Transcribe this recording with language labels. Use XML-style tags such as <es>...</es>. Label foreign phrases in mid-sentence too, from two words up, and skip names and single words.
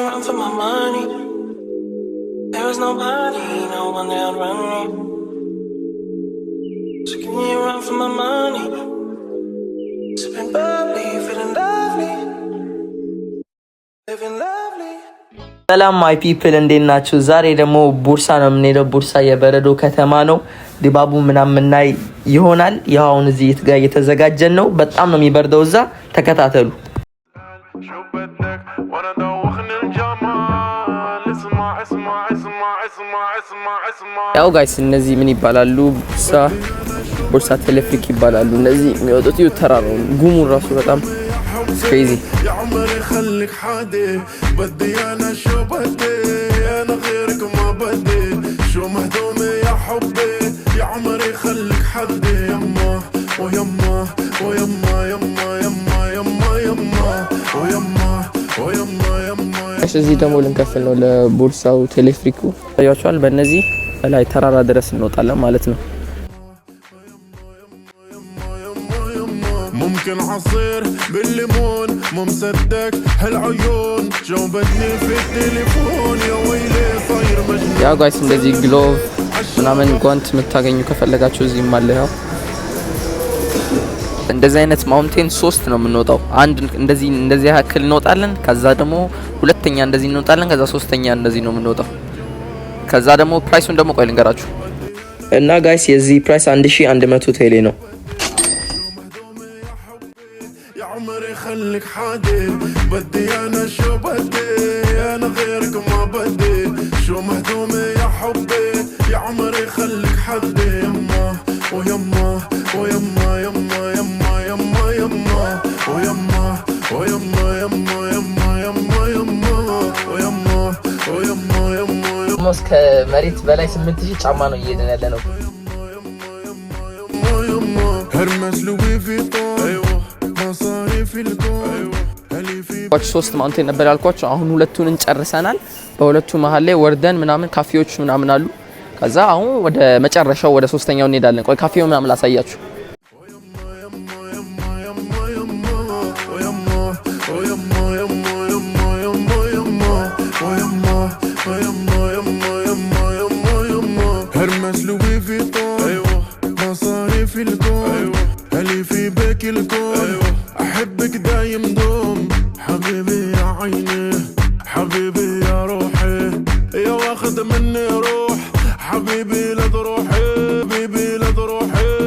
<en>for my money. There is nobody, no one that'll run me. So give me a run for my money. Sipping bubbly, feeling lovely, living lovely.</en> <am>ሰላም</am> <en>my people</en> <am>እንዴት ናችሁ? ዛሬ ደግሞ ቡርሳ ነው የምንሄደው። ቡርሳ የበረዶ ከተማ ነው። ድባቡ ምናምን ናይ ይሆናል። ያው አሁን እዚህ ጋር እየተዘጋጀን ነው። በጣም ነው የሚበርደው እዛ። ተከታተሉ። ያው ጋይስ እነዚህ ምን ይባላሉ? ቡርሳ ቴሌፍሪክ ይባላሉ። እነዚህ የሚወጡት ተራራው ጉሙን ራሱ በጣም crazy.</am> <ar>يا عمري خليك حادي بدي انا شو بدي انا غيرك ما بدي شو مهضومي يا حبي يا عمري خليك حدي يما ويما ويما يما يما يما يما ويما ويما يما</ar> <am>እዚህ ደግሞ ልንከፍል ነው ለቡርሳው ቴሌፍሪኩ። ታያችኋል። በእነዚህ ላይ ተራራ ድረስ እንወጣለን ማለት ነው።</am> <ar>ممكن عصير بالليمون مو مصدق هالعيون جاوبتني في التليفون يا ويلي صاير مجنون يا</ar> <am>ጋይስ እንደዚህ ግሎቭ ምናምን ጓንት የምታገኙ ከፈለጋችሁ እዚህ ማለ ያው እንደዚህ አይነት ማውንቴን 3 ነው የምንወጣው። አንድ እንደዚህ ያክል እንወጣለን። ከዛ ደግሞ ሁለተኛ እንደዚህ እንወጣለን። ከዛ ሶስተኛ እንደዚህ ነው የምንወጣው። ከዛ ደግሞ ፕራይሱን ደግሞ ቆይ ልንገራችሁ እና ጋይስ የዚህ ፕራይስ 1100 ቴሌ ነው።</am> <ar>خليك حادي بدي انا شو بدي انا غيرك ما بدي شو مهضومي يا حبي يا عمري خليك حدي يما ويما ويما يما يما يما يما ويما ويما يما يما يما يما ويما ويما يما موسك مريت بلاي</ar> <am>8000 ጫማ ነው እየሄድን ያለ ነው። هرمس لوي فيتون ኳች 3 ማውንቴን ነበር ያልኳችሁ። አሁን ሁለቱን እንጨርሰናል። በሁለቱ መሃል ላይ ወርደን ምናምን ካፌዎች ምናምን አሉ። ከዛ አሁን ወደ መጨረሻው ወደ ሶስተኛው እንሄዳለን። ቆይ ካፌው ምናምን ላሳያችሁ።</am> <ar>هرمس لوي فيتون مصاري في الكون هلي في باك الكون أحبك دايم دوم حبيبي يا عيني حبيبي يا روحي يا واخد مني روح حبيبي لا تروحي حبيبي لا تروحي</ar>